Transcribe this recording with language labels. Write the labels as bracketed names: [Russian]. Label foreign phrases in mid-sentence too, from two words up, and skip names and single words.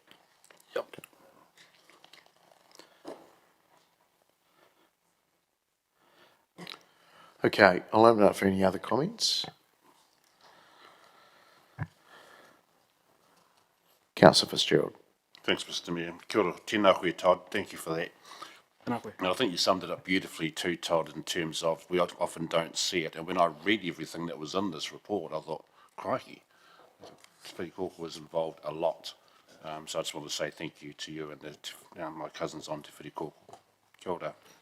[English] Okay, I'll open it up for any other comments. Councillor Fitzgerald. Thanks, Mr Mayor. [Māori] Kia ora, tēnā koe, [English] Todd. Thank you for that. [Māori] Tēnā koe. [English] And I think you summed it up beautifully too, Todd, in terms of we often don't see it. And when I read everything that was in this report, I thought, crikey, Te Whiri Koko was involved a lot. So I just want to say thank you to you and my cousins on Te Whiri Koko. [Māori] Kia ora.